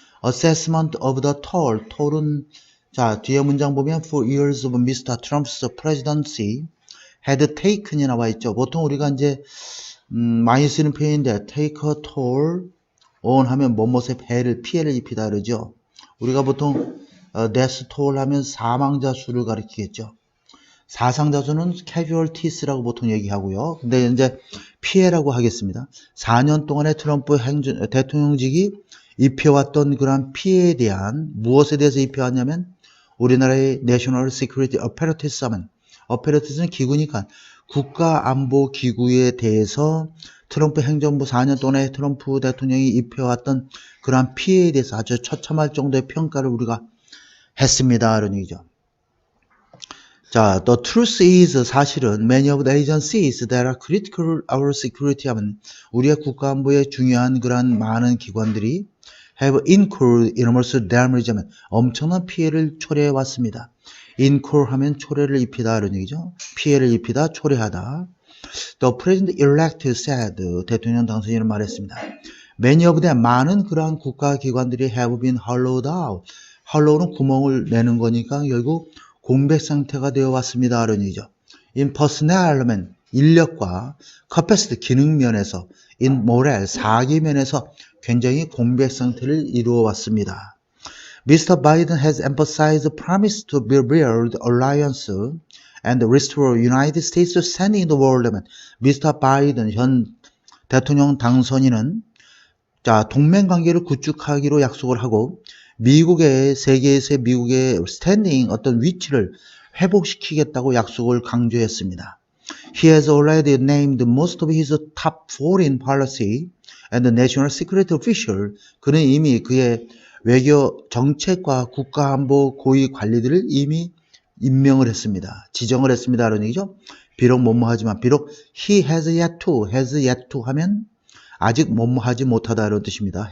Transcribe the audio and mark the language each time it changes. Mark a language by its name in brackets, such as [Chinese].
[English] assessment of the toll은 [Korean] 자 뒤에 문장 보면 [English] for years of Mr. Trump's presidency had taken이 [Korean] 나와 있죠. 보통 우리가 이제 많이 쓰는 표현인데 [English] take a toll on [Korean] 하면 뭐뭇의 피해를 입히다 그러죠. 우리가 보통 death toll 하면 사망자 수를 가리키겠죠. 사상자 수는 casualties라고 보통 얘기하고요. 근데 이제 피해라고 하겠습니다. 4년 동안의 트럼프 대통령직이 입혀왔던 그런 피해에 대한, 무엇에 대해서 입혀왔냐면 우리나라의 National Security Apparatus 하면, apparatus는 기구니까 국가안보기구에 대해서 트럼프 행정부 4년 동안에 트럼프 대통령이 입혀왔던 그러한 피해에 대해서 아주 처참할 정도의 평가를 우리가 했습니다. 이런 얘기죠. [English] 자, the truth is, [Korean] 사실은 [English] many of the agencies that are critical our security [Korean] 하면 우리의 국가안보에 중요한 그러한 많은 기관들이 [English] have incurred enormous damage [Korean] 하면 엄청난 피해를 초래해 왔습니다. incur 하면 초래를 입히다 이런 얘기죠. 피해를 입히다, 초래하다. [English] The President-elect said, [Korean] 대통령 당선인은 말했습니다. [English] Many of them, [Korean] 많은 그러한 국가기관들이 [English] have been hollowed out. [Korean] hollow는 구멍을 내는 거니까 결국 공백 상태가 되어 왔습니다. 이런 얘기죠. [English] In personnel [Korean] 하면 인력과 capacity, 기능 면에서, [English] in morale, [Korean] 사기 면에서 굉장히 공백 상태를 이루어 왔습니다. [English] Mr. Biden has emphasized promise to build alliance and restore United States standing in the world. [Korean] 미스터 바이든 현 대통령 당선인은 자 동맹 관계를 구축하기로 약속을 하고 세계에서의 미국의 스탠딩 어떤 위치를 회복시키겠다고 약속을 강조했습니다. [English] He has already named most of his top foreign policy and national security official. [Korean] 그는 이미 그의 외교 정책과 국가안보 고위 관리들을 이미 임명을 했습니다. 지정을 했습니다. 라는 얘기죠. 비록 뭐뭐하지만, 비록 [English] he has yet to [Korean] 하면 아직 뭐뭐하지 못하다 이런 뜻입니다.